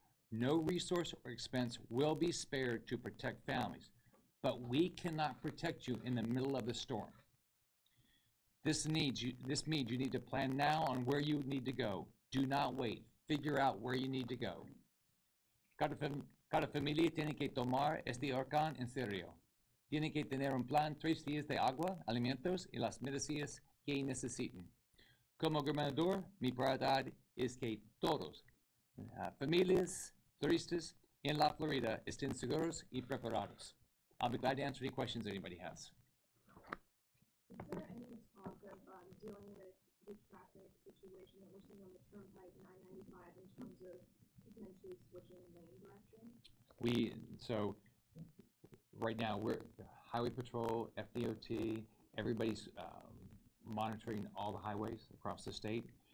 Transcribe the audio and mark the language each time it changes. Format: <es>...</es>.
<en>No resource or expense will be spared to protect families, but we cannot protect you in the middle of the storm. This means you need to plan now on where you need to go. Do not wait. Figure out where you need to go.</en> <es>Cada familia tiene que tomar este huracán en serio. Tiene que tener un plan 3 días de agua, alimentos y las medicinas que necesiten. Como gobernador, mi prioridad es que todos, familias, turistas en la Florida, estén seguros y preparados.</es> <en>I'll be glad to answer any questions anybody has. Is there any talk of dealing with the traffic situation that we're seeing on the Turnpike 995 in terms of potentially switching lane direction? So right now we're Highway Patrol, FDOT, everybody's monitoring all the highways across the state.</en>